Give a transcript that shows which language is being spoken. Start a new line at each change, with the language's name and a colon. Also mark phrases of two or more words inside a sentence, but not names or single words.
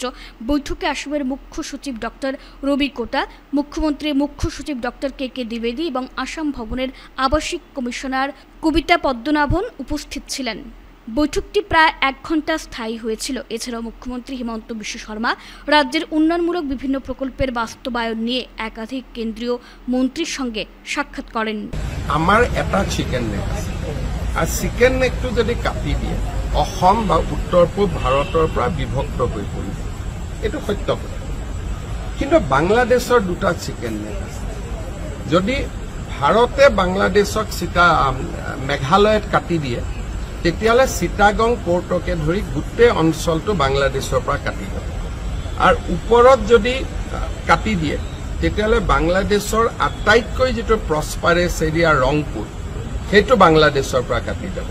Bangla: বৈঠকে আসামের মুখ্য সচিব ডক্টর রবি কোটা, মুখ্যমন্ত্রীর মুখ্য সচিব ডক্টর কে দ্বিবেদী এবং আসাম ভবনের আবাসিক কমিশনার কবিতা পদ্মনাভন উপস্থিত ছিলেন। বৈঠকটি প্রায় 1 ঘন্টা স্থায়ী হয়েছিল। এছাড়াও মুখ্যমন্ত্রী হিমন্ত বিশ্ব শর্মা রাজ্যের উন্নয়নমূলক বিভিন্ন প্রকল্পের বাস্তবায়ন নিয়ে একাধিক কেন্দ্রীয় মন্ত্রীর সঙ্গে সাক্ষাৎ করেন।
Assamese: আমার এটা
English: chicken neck
Assamese: আছে, আর চিকেন নেকটো যদি কাটি দিয়ে অসম বা উত্তৰ পূব ভাৰতৰ পৰা বিভক্ত হৈ পৰিব, এইটো সত্য কথা। কিন্তু বাংলাদেশৰ দুটা
English: chicken neck
Assamese: আছে। যদি ভাৰতে বাংলাদেশক মেঘালয়ত কাটি দিয়ে তেতিয়াহ'লে চিটাগং পোৰ্টকে ধৰি গোটেই অঞ্চলটো বাংলাদেশৰ পৰা কাটি যাব, আৰু ওপৰত যদি কাটি দিয়ে তেতিয়াহ'লে বাংলাদেশৰ আটাইতকৈ যিটো
English: prosperous area
Assamese: ৰংপুৰ, সেইটো বাংলাদেশৰ পৰা কাটি যাব।